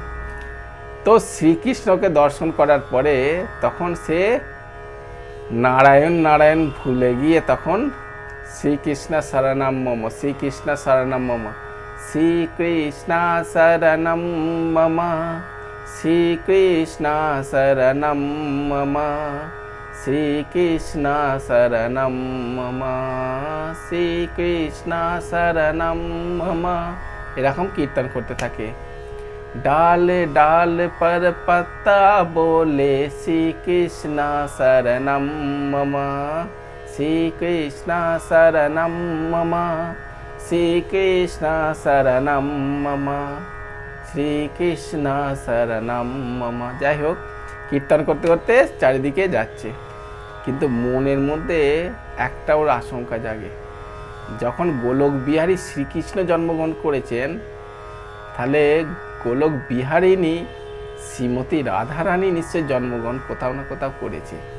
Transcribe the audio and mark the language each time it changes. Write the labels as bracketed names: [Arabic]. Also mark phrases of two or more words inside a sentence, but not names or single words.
[Bangla] তো শ্রীকৃষ্ণকে দর্শন করার পরে তখন সে নারায়ণ ভুলে গিয়ে তখন [Sanskrit] শ্রীকৃষ্ণ শরণম মম, শ্রীকৃষ্ণ শরণম মম, শ্রীকৃষ্ণ শরণম মম, শ্রীকৃষ্ণ শরণম মম, শ্রীকৃষ্ণ শরণম মম, শ্রীকৃষ্ণ শরণম মম, [Bangla] এরকম কীর্তন করতে থাকে। [Hindi] डाल डाल पर पत्ता बोले [Sanskrit] श्री कृष्ण शरणम मम, श्री कृष्ण शरणम मम, श्री कृष्ण शरणम मम, श्री कृष्ण शरणम मम। [Bangla] যাই হোক, কীর্তন করতে করতে চারিদিকে যাচ্ছে, কিন্তু মনের মধ্যে একটা ওর আশঙ্কা জাগে, যখন গোলক বিহারী শ্রীকৃষ্ণ জন্মগ্রহণ করেছেন, তাহলে গোলক বিহারিণী শ্রীমতী রাধারানী নিশ্চয় জন্মগ্রহণ কোথাও না কোথাও করেছে।